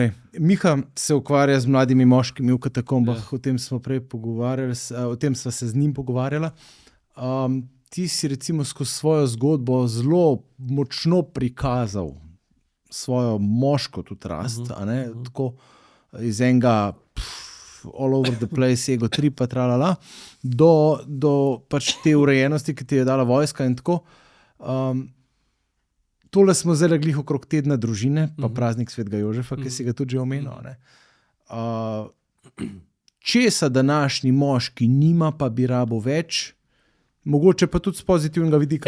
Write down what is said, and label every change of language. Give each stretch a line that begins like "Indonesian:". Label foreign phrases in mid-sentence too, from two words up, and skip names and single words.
Slovenian: Miha se ukvarja z mladimi moškimi v katakombah, o tem smo prej pogovarjali, o tem sva se z njim pogovarjala. Ti si recimo skozi svojo zgodbo zelo močno prikazal svojo moško tudi rast, tako iz enega
English: all over the place,
Slovenian: ego tripa, tralala, do pač te urejenosti, ki ti je dala vojska in tako. Tole smo zdaj glih okrog tedna družine, pa praznik Svetega Jožefa, ki si ga tudi že omenil. Česa današnji moški nima, pa bi rabo več, mogoče pa tudi z pozitivnega vidika.